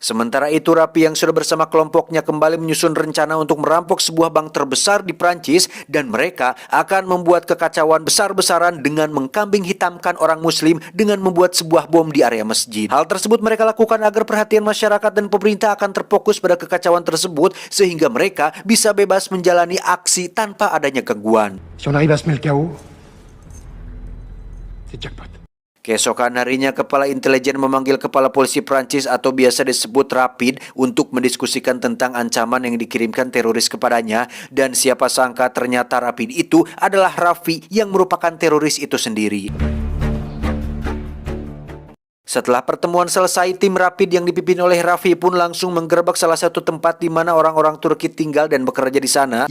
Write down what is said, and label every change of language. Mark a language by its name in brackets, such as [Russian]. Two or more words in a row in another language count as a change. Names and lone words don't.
[Indonesian] Sementara itu, Rapi yang sudah bersama kelompoknya kembali menyusun rencana untuk merampok sebuah bank terbesar di Prancis dan mereka akan membuat kekacauan besar-besaran dengan mengkambing hitamkan orang muslim dengan membuat sebuah bom di area masjid. Hal tersebut mereka lakukan agar perhatian masyarakat dan pemerintah akan terfokus pada kekacauan tersebut sehingga mereka bisa bebas menjalani aksi tanpa adanya gangguan. [French] Si on arrive à semer le chaos, c'est jackpot. [Indonesian] Keesokan harinya, Kepala Intelijen memanggil Kepala Polisi Prancis atau biasa disebut Rapid untuk mendiskusikan tentang ancaman yang dikirimkan teroris kepadanya dan siapa sangka ternyata Rapid itu adalah Raffi yang merupakan teroris itu sendiri. Setelah pertemuan selesai, tim Rapid yang dipimpin oleh Raffi pun langsung menggerebek salah satu tempat di mana orang-orang Turki tinggal dan bekerja di sana.